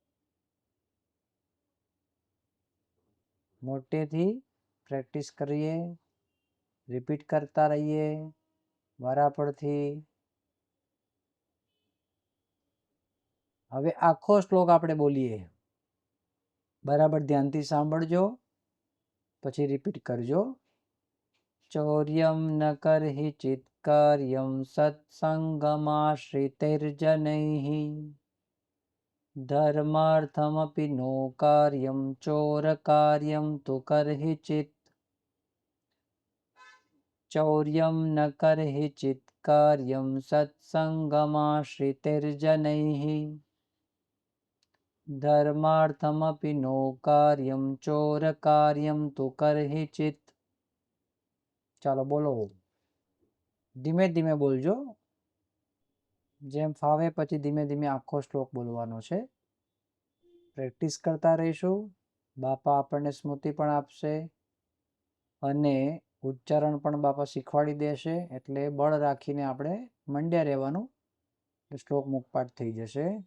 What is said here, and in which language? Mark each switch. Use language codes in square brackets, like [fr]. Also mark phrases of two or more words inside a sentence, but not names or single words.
[gu] મોટેથી પ્રેક્ટિસ કરિએ, રિપીટ કરતા રહિએ વારાફરતી। હવે આખો શ્લોક આપણે બોલીએ, બરાબર ધ્યાનથી સાંભળજો। પછી રિપીટ કરજો. [sa] चौर्यं न कर्हि चित्कार्यं सत्सङ्गमाश्रितैर्जनैः धर्मार्थमपि नो कार्यं चोरकार्यं तु कर्हि चित्. चौर्यं न कर्हि चित्कार्यं सत्सङ्गमाश्रितैर्जनैः धर्मार्थमपि नो कार्यं चोरकार्यं तु कर्हि चित्. [gu] ચાલો બોલો, ધીમે ધીમે બોલજો, જેમ ફાવે પછી ધીમે ધીમે આખો શ્લોક બોલવાનો છે. પ્રેક્ટિસ કરતા રહીશું. બાપા આપણને સ્મૃતિ પણ આપશે અને ઉચ્ચારણ પણ બાપા શીખવાડી દેશે, એટલે બળ રાખીને આપણે મંડ્યા રહેવાનું, શ્લોક મુખપાઠ થઈ જશે.